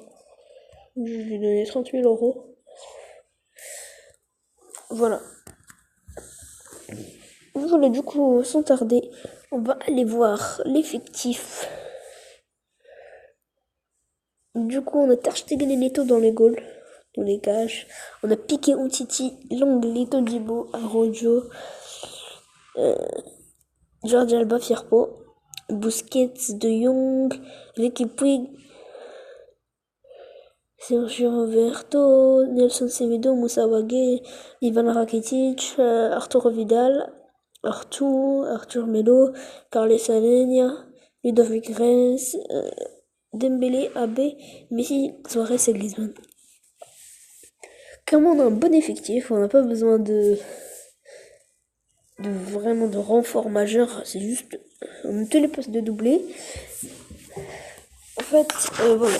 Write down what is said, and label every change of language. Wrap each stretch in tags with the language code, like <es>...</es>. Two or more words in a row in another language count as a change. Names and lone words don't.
<fr>Je lui ai donné 30 000 euros. Voilà. Voilà, du coup, sans tarder, on va aller voir l'effectif. Du coup, on a Ter Stegen et Neto dans les goals, dans les cages. On a Piqué, Umtiti, Longley, Todibo, Arroyo, Jordi Alba, Firpo, Busquets, De Jong, Ricky Puig, Sergio Roberto, Nelson Semedo, Moussa Wagué, Ivan Rakitic, Arturo Vidal, Arthur Melo, Carles Alenia, Ludovic Reis, Dembélé, Abbé, Messi, Suarez et Griezmann. Comme on a un bon effectif, on n'a pas besoin de vraiment de renfort majeur. C'est juste on a tous les postes de doublé. En fait, voilà.</fr>